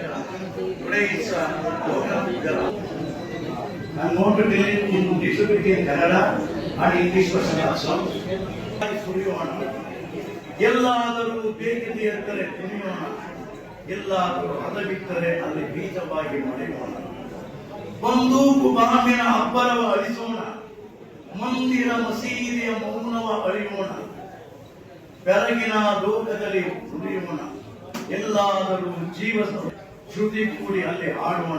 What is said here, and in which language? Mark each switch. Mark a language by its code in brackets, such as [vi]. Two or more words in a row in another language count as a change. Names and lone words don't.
[en] Today it's program. I'm going to tell it in distributed in Kannada and English version also. Suriyona, [kn] ಎಲ್ಲಾದರೂ ಬೇಕಿದೆ ಇರ್ತಾರೆ ಕುಣಿಯೋಣ, ಎಲ್ಲಾದರೂ ಹದಬಿಟ್ಟರೆ ಅಲ್ಲಿ ಬೀಜವಾಗಿ ಮೊಳೆಯೋಣ. ಬಂದೂಕು ಬಾಂಬಿನ ಅಬ್ಬರವ ಅಳಿಸೋಣ, ಮಂದಿರ ಮಸೀದಿಯ ಮೌನವ ಅರಿಯೋಣ, ಬೆಳಗಿನ ಲೋಕದಲ್ಲಿ ಉಳಿಯೋಣ, ಎಲ್ಲಾದರೂ ಜೀವನ ಶ್ರುತಿ ಕೂಡಿ ಅಲ್ಲಿ ಹಾಡೋಣ।